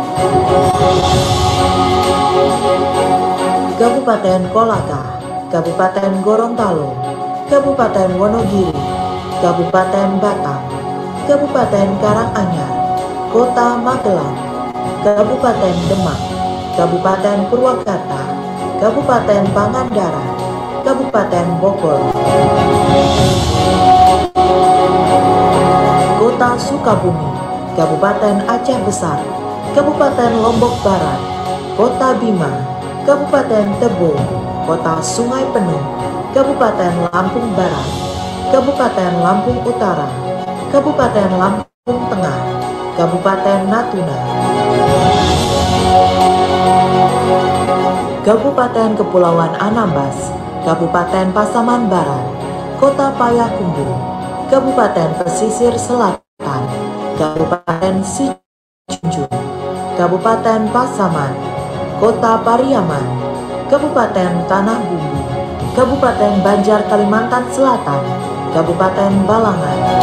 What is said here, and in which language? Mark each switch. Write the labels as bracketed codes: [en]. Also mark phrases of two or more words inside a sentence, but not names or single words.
[id] Kabupaten Kolaka, Kabupaten Gorontalo, Kabupaten Wonogiri, Kabupaten Batam, Kabupaten Karanganyar, Kota Magelang, Kabupaten Demak, Kabupaten Purwakarta, Kabupaten Pangandaran, Kabupaten Bogor, Kota Sukabumi, Kabupaten Aceh Besar, Kabupaten Lombok Barat, Kota Bima, Kabupaten Tebo, Kota Sungai Penuh, Kabupaten Lampung Barat, Kabupaten Lampung Utara, Kabupaten Lampung Tengah, Kabupaten Natuna, Kabupaten Kepulauan Anambas, Kabupaten Pasaman Barat, Kota Payakumbuh, Kabupaten Pesisir Selatan, Kabupaten Sijunjung, Kabupaten Pasaman, Kota Pariaman, Kabupaten Tanah Bumbu, Kabupaten Banjar Kalimantan Selatan, Kabupaten Balangan,